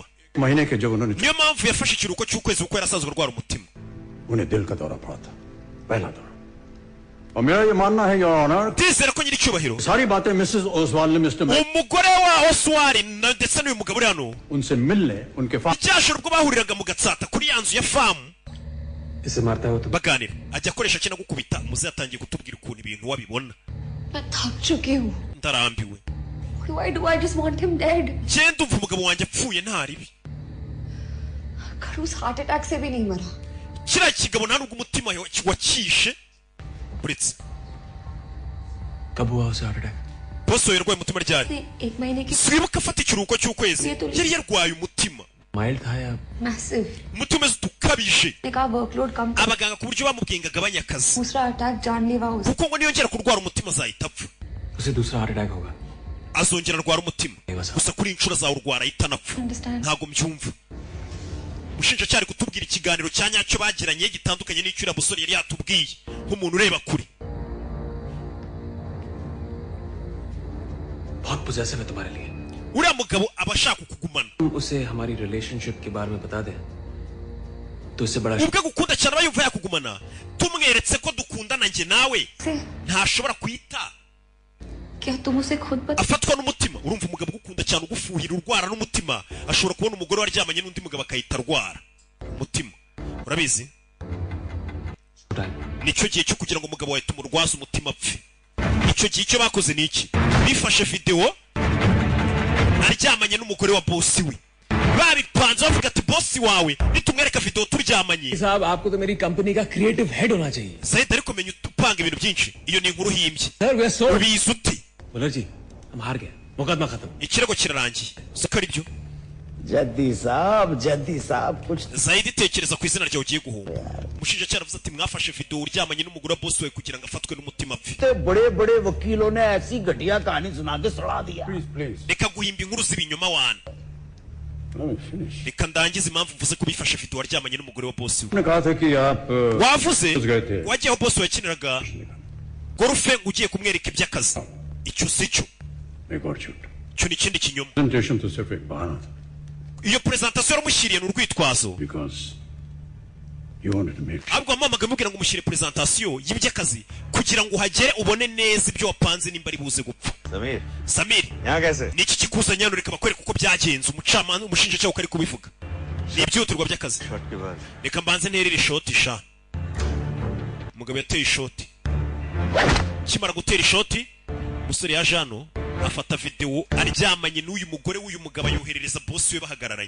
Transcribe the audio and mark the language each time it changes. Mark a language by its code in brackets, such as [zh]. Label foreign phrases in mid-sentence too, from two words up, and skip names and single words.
[hi] महीने के जब उन्होंने [rw] niyo mpamvu yafashe ikiruhuko cy'ukwezi kuko yari asanzwe arwara umutima. [hi] उन्हें दिल का दौरा पड़ा था, पहला दौरा. और मेरा ये मानना है [en] Your Honor, [rw] ndizera ko nyiricyubahiro [hi] सारी बातें मिसेस ओसवाल ने मिस्टर [rw] umugore wa Oswald ndetse n'uyu mugabo uri hano [hi] उनसे मिलने उनके [rw] icyashoro ubwo bahuriraga mu Gatsata kuri ya nzu ya famu [hi] इसे मारता है वो तो. [rw] baganira ajya akoresha kina gukubita. muze yatangiye kutubwira ukuntu ibintu wabibona. [hi] मैं थक चुकी हूँ. [rw] ndarambiwe. [en] Why do I just want him dead? [rw] genda umva umugabo wanjye apfuye nta ribi. [hi] खरूस [en] heart attack [hi] से भी नहीं मरा. [rw] kiriya kigabo nta nubwo umutima wakishe uretse. [hi] कब हुआ उसे [en] heart attack? [rw] bosi we yarwaye umutima ryari? [hi] उसने एक महीने की [rw] swibuka afata ikiruhuko cy'ukwezi yari yarwaye umutima. [hi] माइल्ड था या? मैसिव. [rw] umutima umeze utukabije. [hi] ने कहा वर्कलोड कम कर. [rw] abaganga ku buryo bamubwiye ngo agabanye akazi [hi] दूसरा अटैक जानलेवा हो सकता [rw] kuko ngo niyongera kurwara umutima azahita apfa. [hi] उसे दूसरा [en] heart attack [hi] होगा. [rw] azongera arwara umutima gusa kuri inshuro azawurwara ahita anapfa. [en] Understand. [rw] ntabwo mbyumva. umushinjacyaha ari kutubwira ikiganiro cya nyacyo bagiranye gitandukanye n'icyo uriya musore yari yatubwiye nk'umuntu ureba kure. [hi] बहुत possessive है तुम्हारे लिए. [rw] uriya mugabo aba ashaka kukugumana. [hi] तुम उसे हमारी रिलेशनशिप के बारे में बता दे तो उससे बड़ा. [rw] ubwe gukunda cyane aba yumva yakugumana. tumweretse ko dukundana njye nawe [hi] से. [rw] ntashobora kwita [hi] क्या तुम उसे खुद बता. [rw] afatwa n'umutima. urumva umugabo ugukunda cyane ugufuhira urwara n'umutima ashobora kubona umugore waryamanye n'undi mugabo akahita arwara umutima. urabizi nicyo gihe cyo kugira ngo umugabo wawe tumurwaze umutima apfe. icyo gihe icyo bakoze ni iki? bifashe video aryamanye n'umugore wa bosi we, babipanze bavuga ati bosi wawe nitumwereka video turyamanye. [hi] साहब आपको तो मेरी कंपनी का [en] creative head [hi] होना चाहिए. [rw] Zaid ariko menya upanga ibintu byinshi. iyo ni inkuru himbye. सर वे सो. ubizi uti? [hi] मुलर जी हम हार गए. मुकदमा खत्म. [rw] ikirego kirarangiye. siko ari byo? [hi] जद्दी साहब कुछ. [rw] Zaid itekereza ku izina ryawe ugiye guhunga. umushinjacyaha avuze ati mwafashe video uryamanye n'umugore wa bosi we kugira ngo afatwe n'umutima apfe. [hi] बड़े वकीलों ने ऐसी घटिया कहानी सुना के सड़ा दिया. [rw] reka guhimba inkuru z'ibinyoma wana. reka ndangize impamvu mvuze ko bifashe video waryamanye n'umugore wa bosi we. [hi] ने कहा था कि आप [rw] wavuze wagiye aho bosi we yakiniraga golfe ngo ugiye kumwereka iby'akazi. icyo si cyo. [hi] एक और झूठ. [rw] cyo ni ikindi kinyoma. [hi] प्रेजेंटेशन तो सिर्फ एक बहाना था. [rw] iyo presentation yaramushyiriye n'urwitwazo. [en] Because you wanted to make. [rw] ahubwo wamamaga mubwira ngo umushyire presentation y'iby'akazi kugira ngo uhagere ubone neza ibyo wapanze nimba ari buze gupfa. [hi] Samir यहाँ कैसे? [rw] ni iki kikuzanye hano? reka bakwereka uko byagenze. umucamanza umushinjacyaha uko ari kubivuga ni ibyihutirwa by'akazi. reka mbanze nterere ishoti sha. umugabo yateye ishoti. kimara gutera ishoti umusore yaje hano afata video aryamanye n'uyu mugore w'uyu mugabo yoherereza bosi we bahagararanye.